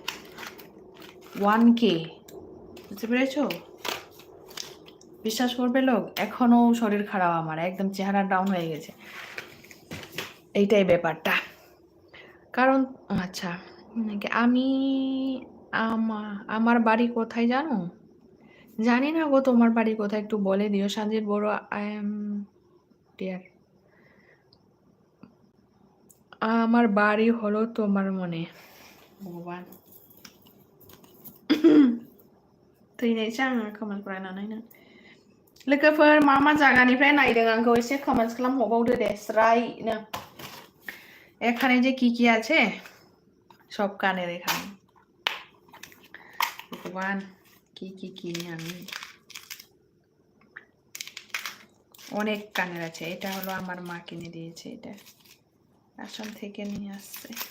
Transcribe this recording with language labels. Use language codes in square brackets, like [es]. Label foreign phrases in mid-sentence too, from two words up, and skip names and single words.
[bn] 1K বুঝতে পেরেছো বিশ্বাস করবে লোক এখনো শরীর খারাপ আমার একদম চেহারা ডাউন হয়ে গেছে এইটাই ব্যাপারটা কারণ আচ্ছা আমি আমার বাড়ি কোথায় জানো জানি না গো তোমার বাড়ি কোথায় একটু বলে দিও সানজিদ বড় [en] I am dear [bn] আমার বাড়ি হলো তোমার মনে ভগবান [brx] थैनायसो आङो कमेन्ट फरायनानैनो लोगोफोर मा जायगानिफ्राय नायदों आंखौ एसे कमेन्ट खालामहरबावदो दे स्रायनो [bn] এখানে যে কি আছে সব কানের এখানে ভগবান কি কিনি আমি অনেক কানের আছে এটা হলো আমার মা কিনে দিয়েছে এটা আসাম থেকে নিয়ে আসছে